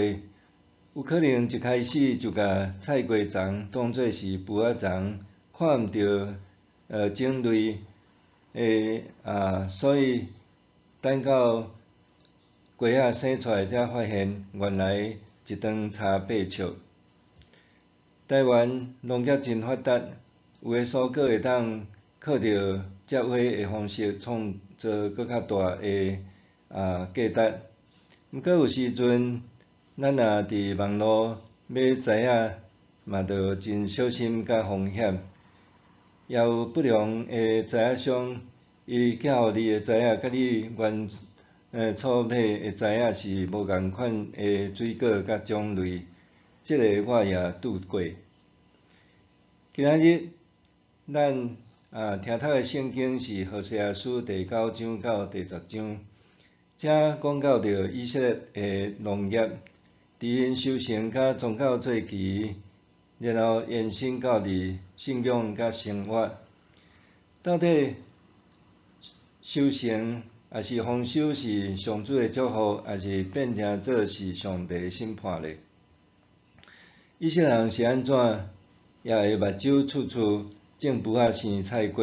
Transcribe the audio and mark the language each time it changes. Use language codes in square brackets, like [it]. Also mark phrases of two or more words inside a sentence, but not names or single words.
[nan] 有可能一开始就甲菜瓜丛当作是葡仔丛，看毋到种类所以等到瓜仔生出来才发现，原来一顿差八尺。台湾农业真发达，有的蔬果会当靠着接花的方式创造搁较大的价值。毋过有时阵，咱若伫网络买材仔，嘛着真小心甲风险。也有不良的材仔商，伊寄互你的材仔，甲你原初买的材仔是无共款的水果甲种类，即个我也拄过。今仔日咱听读的圣经是何西阿书第9章到第10章，遮讲到着以色列的农业，伫因修行甲宗教做期，然后延伸到伫信仰甲生活。到底修行也是丰收是上主的祝福，还是变成做是上帝的审判咧？以色列人是安怎也会目睭处处种葡仔生菜瓜？